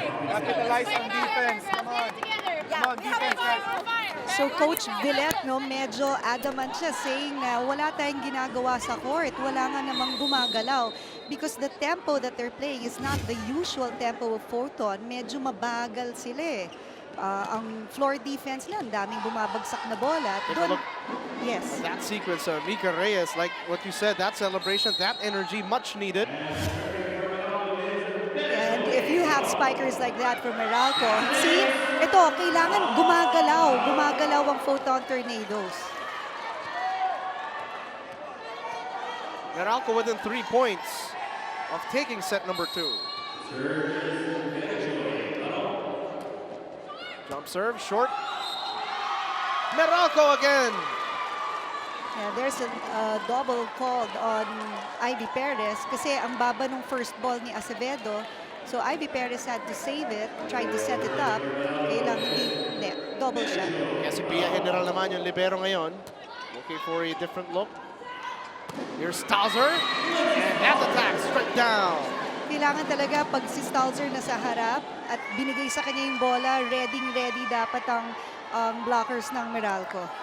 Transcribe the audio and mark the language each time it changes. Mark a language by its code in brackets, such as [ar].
[en] Capitalize on defense. Come on. Yeah, Come on, we have defense, a guys. [tl] So Coach Villet, no, medyo adamant siya saying na wala tayong ginagawa sa court. Wala nga namang gumagalaw. [en] Because the tempo that they're playing is not the usual tempo of Photon. [tl] Medyo mabagal sila eh. Ang floor defense nila, ang daming bumabagsak na bola. [en] Take a look. Yes. That sequence of Mika Reyes, like what you said, that celebration, that energy, much needed. And if you have spikers like that from Meralco, see, [tl] ito, kailangan gumagalaw. Gumagalaw ang Photon Tornadoes. [en] Meralco within 3 points of taking set number 2. Jump serve, short. Meralco again. Yeah, there's a double called on Ivy Perez [tl] kasi ang baba nung [en] first ball ni Acevedo. So Ivy Perez had to save it, tried to set it up. [tl] Kailang hindi, double siya. Kaya si Pia General naman yung libero ngayon. [en] Looking for a different look. Here's Stalzer. And that attack straight down. [tl] Kailangan talaga pag si Stalzer nasa harap at binigay sa kanya yung bola, ready dapat ang blockers ng Meralco.